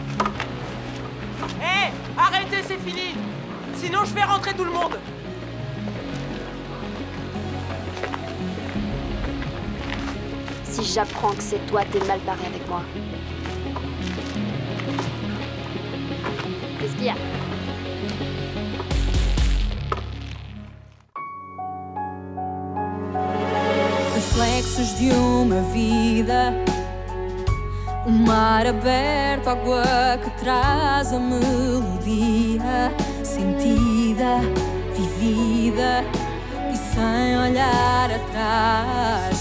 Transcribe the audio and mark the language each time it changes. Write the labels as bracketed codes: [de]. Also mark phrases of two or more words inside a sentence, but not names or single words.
[fr] Hé, arrêtez, c'est fini. Sinon, je vais rentrer tout le monde. Si j'apprends que c'est toi, t'es mal barré avec moi. Qu'est-ce qu'il y a? [pt] Reflexos de uma vida, mar aberto, água que traz a melodia sentida, vivida e sem olhar atrás.